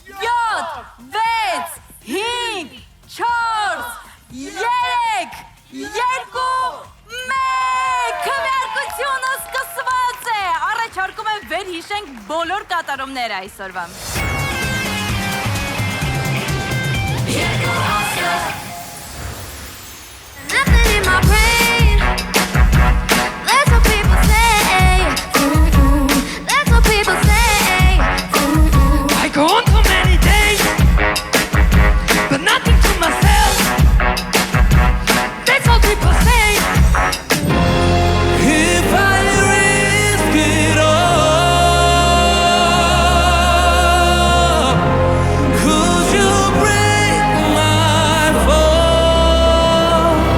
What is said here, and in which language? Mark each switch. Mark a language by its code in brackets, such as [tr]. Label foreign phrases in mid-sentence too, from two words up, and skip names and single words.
[hy] 7, 6, 5, 4, 3, 2, 1, քվեարկությունը սկսված է։ Առաջարկում եմ վեր հիշենք բոլոր կատարումները այսօրվա։ Երկու աստղ [en] Nothing in my brain That's what people say That's what people say I go on for many days But nothing to myself That's what people say If I risk it all Could you break my fall